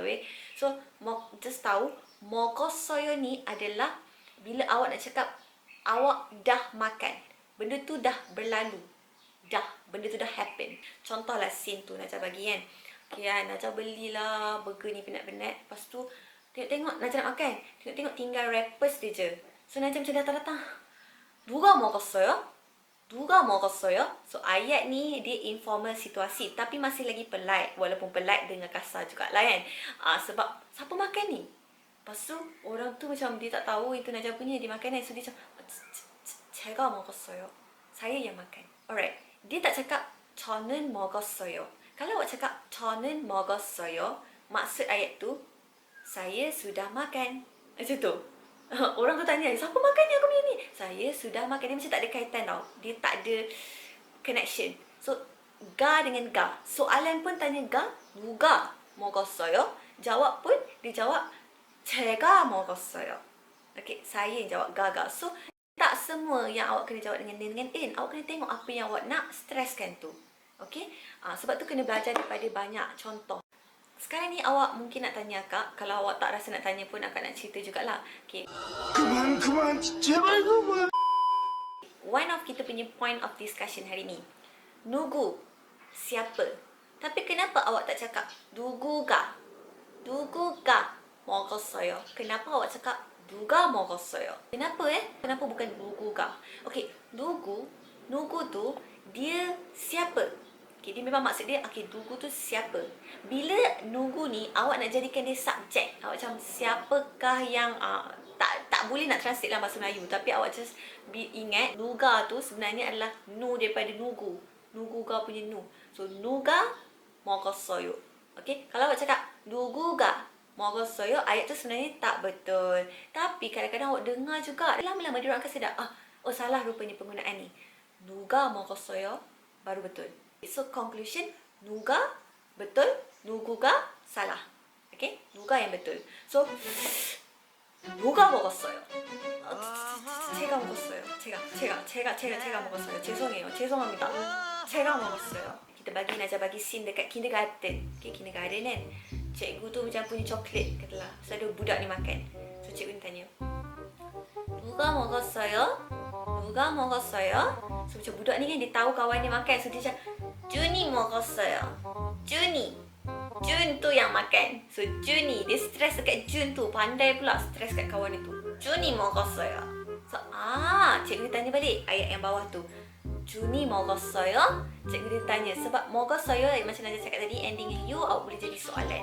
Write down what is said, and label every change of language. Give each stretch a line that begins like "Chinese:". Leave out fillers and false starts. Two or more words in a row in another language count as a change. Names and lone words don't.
Malay: So, just tahu, 먹었어요 ni adalah bila awak nak cakap, awak dah makan. Benda tu dah berlalu. Benda tu dah happen. Contohlah scene tu Najah bagi kan. Okay, Najah belilah burger ni penat-penat. Lepas tu, tengok Najah nak makan. Tengok tinggal wrappers dia je. So, Najah macam datang-datang.
Korean: 누가 먹었어요?
Malay: So, ayat ni dia informal situasi. Tapi masih lagi polite. Walaupun polite dengan kasar jugalah kan. Sebab, siapa makan ni? Lepas tu, orang tu macam dia tak tahu itu Najah punya. Dia makan kan. So, dia macam,
Korean: 제가 먹었어요.
Malay: Saya yang makan. Alright. Dia tak cakap
Korean: 저는 먹었어요.
Malay: Kalau awak cakap
Korean: 저는 먹었어요,
Malay: maksud ayat tu saya sudah makan. Macam tu. Orang tu tanya, siapa makan ni aku punya ni? Saya sudah makan. Dia macam tak ada kaitan tau. Dia tak ada connection. So ga dengan ga. Soalan pun tanya ga,
Korean: 누가 먹었어요?
Malay: Jawab pun dia jawab
Korean: 제가 먹었어요.
Malay: Okay, saya yang jawab gaga. So, tak semua yang awak kena jawab dengan in. Awak kena tengok apa yang awak nak streskan tu. Okay? Sebab tu kena belajar daripada banyak contoh. Sekarang ni awak mungkin nak tanya akak. Kalau awak tak rasa nak tanya pun, akak nak cerita jugalah. Okay.
Korean: 그만 제발 그만.
English: One of
Malay: kita punya
English: point of discussion
Malay: hari ni. Nugu. Siapa? Tapi kenapa awak tak cakap dugu ga?
Korean: 두구 가 먹었어요.
Malay: Kenapa awak cakap
Korean: 누가 먹었어요?
Malay: Kenapa Kenapa bukan
Korean: 누구 가?
Malay: Okay, 누구 tu dia siapa? Okay, dia memang maksud dia, okay, 누구 tu siapa? Bila 누구 ni awak nak jadikan dia subjek, awak macam siapakah yang tak boleh nak translate dalam bahasa Melayu, tapi awak just ingat 누가 tu sebenarnya adalah nu daripada 누구. 누구가 punya nu. So
Korean: 누가 먹었어요.
Malay: Okay, kalau awak cakap
Korean: 누구가 먹었어요,
Malay: ayat tu sebenarnya tak betul. Tapi kadang-kadang awak dengar juga, lama-lama dia orang akan sedar, oh salah rupanya penggunaan ni.
Korean: 누가 먹었어요
Malay: baru betul. So conclusion, 누가 betul, 누구가 salah. Okay, 누가 yang betul. So
Korean: 누가 먹었어요? 제가 먹었어요. 제가 먹었어요. 죄송합니다. 제가 먹었어요.
Malay: Kita bagi scene dekat kindergarten. Okay, kindergarten kan. Cikgu tu macam punya coklat, katalah. So ada budak ni makan. So cikgu ni tanya,
Korean: 누가 먹었어요? 누가 먹었어요?
Malay: So macam budak ni kan dia tahu kawan dia makan. So dia macam,
Korean: 준이 먹었어요.
Malay: Jun tu yang makan. So Juni, dia stres dekat Jun tu. Pandai pula stres kat kawan dia tu.
Korean: Juni 먹었어요.
Malay: So cikgu tanya balik ayat yang bawah tu.
Korean: Juni 먹었어요?
Malay: Cikgu dia tanya sebab 먹었어요 macam Najah cakap tadi, ending yang you, awak boleh jadi soalan.